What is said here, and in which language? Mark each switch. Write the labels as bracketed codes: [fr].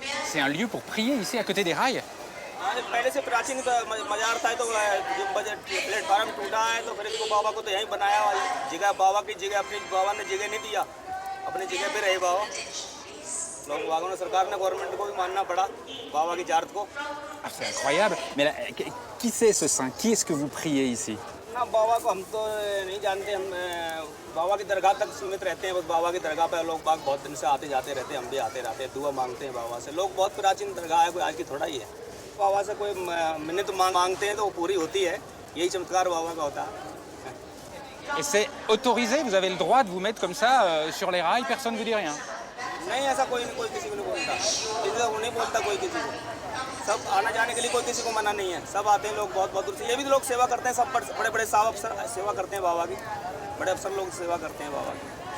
[fr] C'est un lieu pour prier ici à côté des rails? [hi] पहले से प्राचीन मजार था तो जो बजट प्लेटफार्म टूटा है तो फिर इसको बाबा को तो यहीं बनाया हुआ जगह बाबा की जगह अपनी बाबा ने जगह नहीं दिया अपनी जगह पे रहे बाबा लोग बागों ने सरकार ने गवर्नमेंट को भी मानना पड़ा बाबा की जारत को [fr] Ah, c'est incroyable. Mais là, qui c'est ce saint? Qui est-ce que vous priez ici? [hi] ना बाबा को हम तो नहीं जानते हम बाबा की दरगाह तक सीमित रहते हैं बस बाबा की दरगाह पे लोग बाग बहुत दिन से आते जाते रहते हैं हम भी आते रहते हैं दुआ मांगते हैं बाबा से लोग बहुत प्राचीन दरगाह है कोई आज की थोड़ा ही है बाबा से कोई मिन्नत मांगते हैं तो वो पूरी होती है यही चमत्कार बाबा का होता है [fr] Et c'est autorisé? Vous avez le droit de vous mettre comme ça sur les rails, personne ne vous dit rien? [hi] नहीं ऐसा कोई किसी को नहीं बोलता किसी को नहीं बोलता कोई किसी को सब आना जाने के लिए कोई किसी को मना नहीं है सब आते हैं लोग बहुत बहुत दूर से ये भी लोग सेवा करते हैं सब बड़े बड़े साहब अफसर सेवा करते हैं बाबा की बड़े अफसर लोग सेवा करते हैं बाबा की